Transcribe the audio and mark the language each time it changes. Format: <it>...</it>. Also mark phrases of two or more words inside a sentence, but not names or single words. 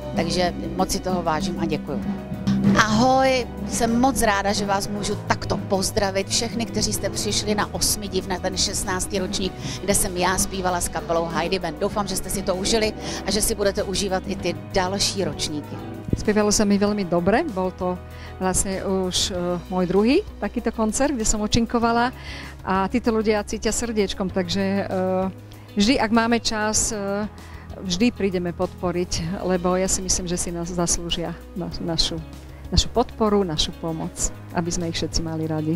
<cs>Takže moc si toho vážím a děkuju. Ahoj, jsem moc ráda, že vás můžu takto pozdravit všechny, kteří jste přišli na 8 div, na ten 16. ročník, kde jsem já zpívala s kapelou Heidi Band. Doufám, že jste si to užili a že si budete užívat i ty další ročníky.</cs> <sk>Spievalo sa mi veľmi dobre, bol to vlastne už môj druhý takýto koncert, kde som účinkovala a títo ľudia cítia srdiečkom, takže vždy, ak máme čas, vždy prídeme podporiť, lebo ja si myslím, že si nás zaslúžia našu podporu, našu pomoc, aby sme ich všetci mali radi.</sk>